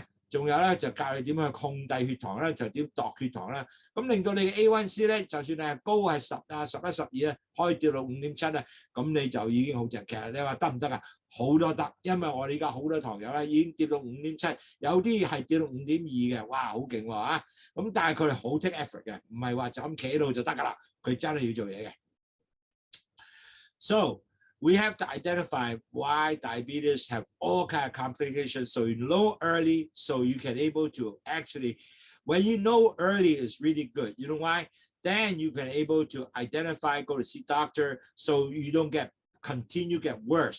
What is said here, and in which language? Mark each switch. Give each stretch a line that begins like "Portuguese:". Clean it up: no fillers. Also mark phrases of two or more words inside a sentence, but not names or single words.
Cantonese: 仲有咧就教你點樣去控制血糖咧，就點度血糖啦。咁令到你嘅 A1c 咧，就算你係高係10啊、11、12咧，可以跌到5.7啊，咁你就已經好正。其實你話得唔得啊？好多得，因為我哋而家好多糖友咧已經跌到5.7，有啲係跌到5.2嘅，哇，好勁喎嚇！咁但係佢哋好
English: take effort
Cantonese: 嘅，唔係話就咁企喺度就得㗎啦，佢真係要做嘢嘅。
English: So we have to identify why diabetes have all kind of complications. So you know early, so you can able to actually, when you know early is really good. You know why? Then you can able to identify, go to see doctor, so you don't continue get worse.